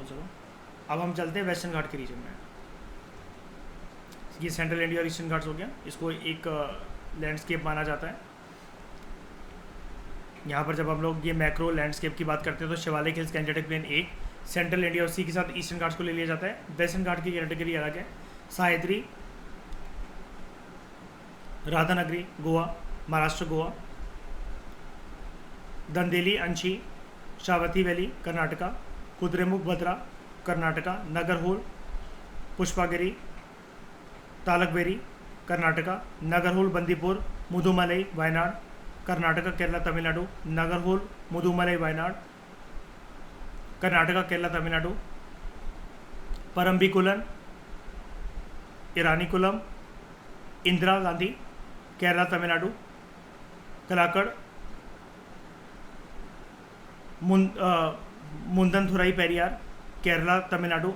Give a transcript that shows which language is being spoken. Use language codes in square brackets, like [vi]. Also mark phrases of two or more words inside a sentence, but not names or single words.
[hi] चलो अब हम चलते हैं वेस्टर्न घाट के रीजन में। ये सेंट्रल इंडिया और ईस्टर्न घाट्स हो गया, इसको एक लैंडस्केप माना जाता है। यहाँ पर जब हम लोग ये [en] macro landscape [hi] की बात करते हैं तो शिवालिक हिल्स गंजेटिक प्लेन एक, सेंट्रल इंडिया और सी के साथ ईस्टर्न घाट्स को ले लिया जाता है। वेस्टर्न घाट की कैटेगरी अलग है। सह्याद्री राधानगरी गोवा महाराष्ट्र गोवा, दंदेली अंशी शावती वैली कर्नाटका, कुद्रेमुख भद्रा कर्नाटका, नगरहोल पुष्पागिरी तालकबेरी कर्नाटका, नगरहोल बंदीपुर मुदुमलाई वायनाड कर्नाटका केरला तमिलनाडु, नगरहोल मुदुमलाई वायनाड कर्नाटका केरला तमिलनाडु, परम्बिकुलन इरानीकुलम इंदिरा गांधी केरला तमिलनाडु, कलाकड़ मुंदनथुराई पेरियार केरला तमिलनाडु।